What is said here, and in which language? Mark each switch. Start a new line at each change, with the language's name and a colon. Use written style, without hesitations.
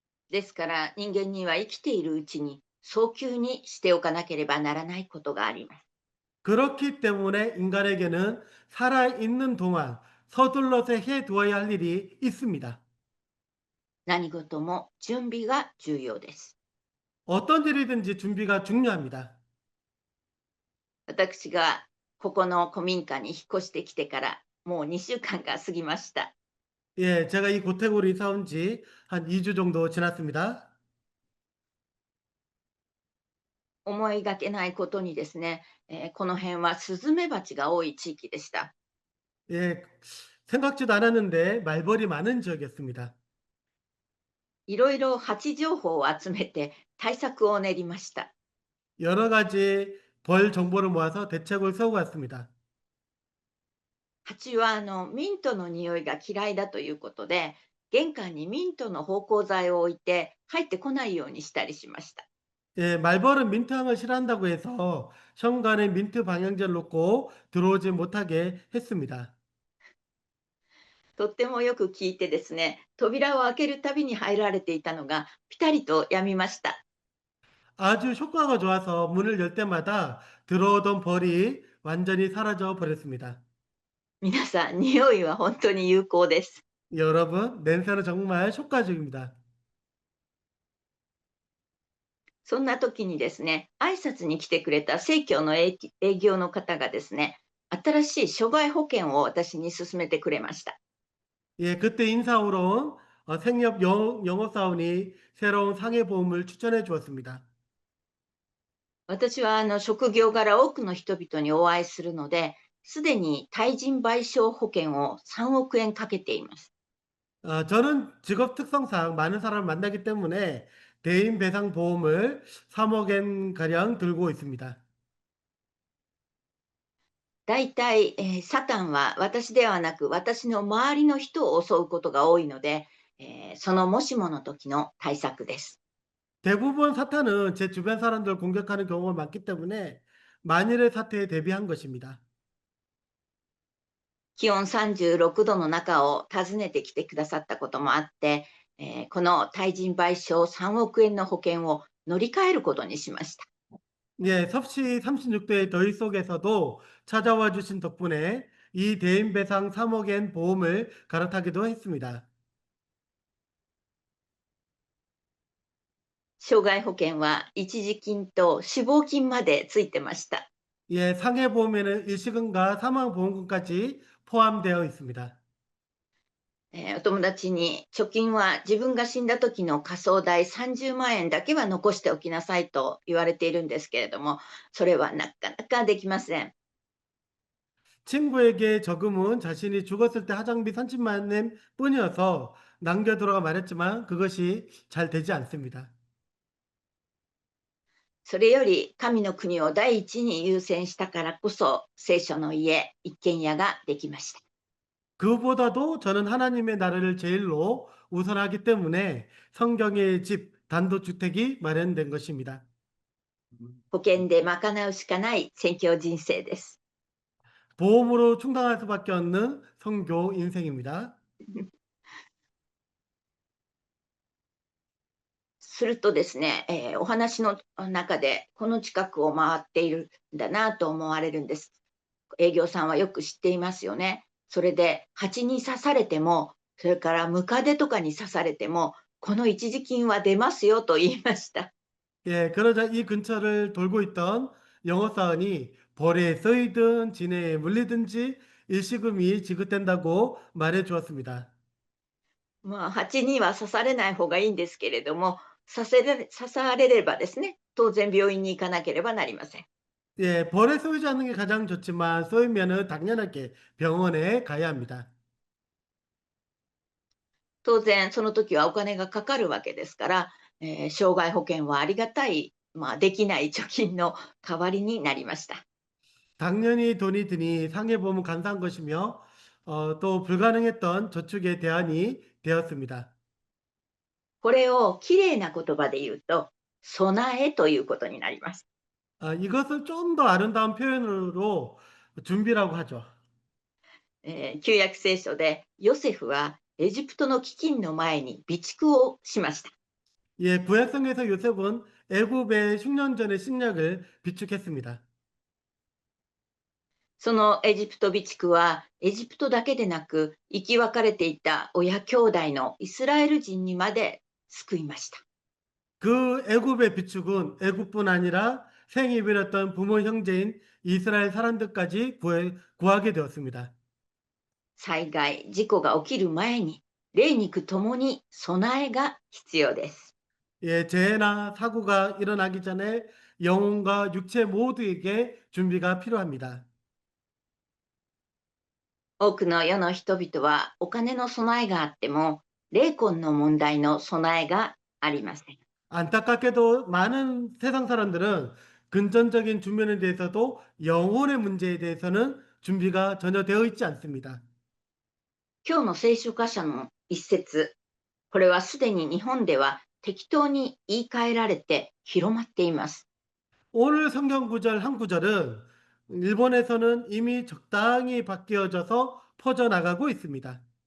Japanese: ですから人間には生きているうちに早急にしておかなければならないことがあります。
Korean: 그렇기 때문에 인간에게는 살아있는 동안 서둘러서 해 두어야 할 일이 있습니다.
Japanese: 何事も準備が重要です。
Korean: 어떤 일이든지 준비가 중요합니다.
Japanese: 私がここの古民家に引っ越してきてからもう2週間が過ぎました。
Korean: 예, 제가 이 고택으로 이사 온 지 한 2주 정도 지났습니다.
Japanese: 思いがけないことにですね、この辺はスズメバチが多い地域でした。
Korean: 예, 생각지도 않았는데 말벌이 많은 지역이었습니다.
Japanese: いろいろ蜂情報を集めて対策を練りました。
Korean: 여러 가지 벌 정보를 모아서 대책을 세우고 왔습니다.
Japanese: 蜂はミントの匂いが嫌いだということで、玄関にミントの芳香剤を置いて入ってこないようにしたりしました。
Korean: 예, 말벌은 민트향을 싫어한다고 해서 현관에 민트 방향제를 놓고 들어오지 못하게 했습니다.
Japanese: とってもよく聞いてですね、扉を開けるたびに入られていたのがピタリと止みました。
Korean: 아주 효과가 좋아서 문을 열 때마다 들어오던 벌이 완전히 사라져 버렸습니다.
Japanese: 皆さん、匂いは本当に有効です。
Korean: 여러분, 냄새는 정말 효과적입니다.
Japanese: そんな時にですね、挨拶に来てくれた生協の営業の方がですね、新しい諸外保険を私に勧めてくれました。
Korean: 예, 그때 인사 오러 온 생협 영업사원이 새로운 상해보험을 추천해 주었습니다.
Japanese: 私は職業柄多くの人々にお会いするので、すでに対人賠償保険を3億円かけています。
Korean: 저는 직업 특성상 많은 사람을 만나기 때문에 대인 배상 보험을 3억 엔 가량 들고 있습니다.
Japanese: だいたい、サタンは私ではなく私の周りの人を襲うことが多いので、そのもしもの時の対策です。
Korean: 대부분 사탄은 제 주변 사람들 공격하는 경우가 많기 때문에 만일의 사태에 대비한 것입니다.
Japanese: 気温36度の中を訪ねてきてくださったこともあって、この対人賠償3億円の保険を乗り換えることにしました。
Korean: 예, 섭씨 36도의 더위 속에서도 찾아와 주신 덕분에 이 대인 배상 3억 엔 보험을 갈아타기도 했습니다.
Japanese: 障害保険は一時金と死亡金までついてました。
Korean: 예, 상해보험에는 일시금과 사망보험금까지 포함되어 있습니다.
Japanese: お友達に貯金は自分が死んだ時の火葬代30万円だけは残しておきなさいと言われているんですけれども、それはなかなかできません。
Korean: 친구에게 저금은 자신이 죽었을 때 하장비 30만 엔 뿐이어서 남겨두라고 말했지만 그것이 잘 되지 않습니다.
Japanese: それより神の国を第一に優先したからこそ聖書の家、一軒家ができました。
Korean: 그보다도 저는 하나님의 나라를 제일로 우선하기 때문에 성경의 집, 단독주택이 마련된 것입니다.
Japanese: 保険で賄うしかない宣教人生です。
Korean: 보험으로 충당할 수밖에 없는 선교 인생입니다.
Japanese: するとですね、お話の中でこの近くを回っているんだなと思われるんです。営業さんはよく知っていますよね。それで蜂に刺されても、それからムカデとかに刺されても、この一時金は出ますよと言いました。
Korean: 예, 그러자 이 근처를 돌고 있던 영업사원이 벌에 쓰이든 진해에 물리든지 일시금이 지급된다고 말해 주었습니다.
Japanese: まあ、蜂には刺されない方がいいんですけれども、刺されればですね、当然病院に行かなければなりません。
Korean: 예, 벌에 쏘이지 않는 게 가장 좋지만 쏘이면은 당연하게 병원에 가야 합니다.
Japanese: 当然その時はお金がかかるわけですから、障害保険はありがたい、まあ、できない貯金の代わりになりました。
Korean: 당연히 돈이 드니 상해보험은 감사한 것이며 또 불가능했던 저축의 대안이 되었습니다.
Japanese: これをきれいな言葉で言うと、備えということになります。
Korean: 이것을 좀 더 아름다운 표현으로 준비라고 하죠.
Japanese: 旧約聖書でヨセフはエジプトの飢饉の前に備蓄をしました。
Korean: 예, 구약성에서 요셉은 애굽의 흉년 전의 식량을 비축했습니다.
Japanese: そのエジプト備蓄はエジプトだけでなく生き別れていた親兄弟のイスラエル人にまで救いました。
Korean: 그 애굽의 비축은 애굽뿐 아니라 생이 버렸던 부모 형제인 이스라엘 사람들까지 구하게 되었습니다.
Japanese: 災害、事故が起きる前に、霊肉ともに備えが必要です。
Korean: 예, 재해나 사고가 일어나기 전에 영혼과 육체 모두에게 준비가 필요합니다.
Japanese: 多くの世の人々はお金の備えがあっても、霊魂の問題の備えがありません。
Korean: 안타깝게도 많은 세상 사람들은 근전적인 주변에 대해서도 영혼의 문제에 대해서는 준비가 전혀 되어 있지 않습니다.
Japanese: 今日の聖書箇所の一節、これはすでに日本では適当に言い換えられて広まっています。
Korean: 오늘 성경 구절 한 구절은 일본에서는 이미 적당히 바뀌어져서 퍼져나가고 있습니다.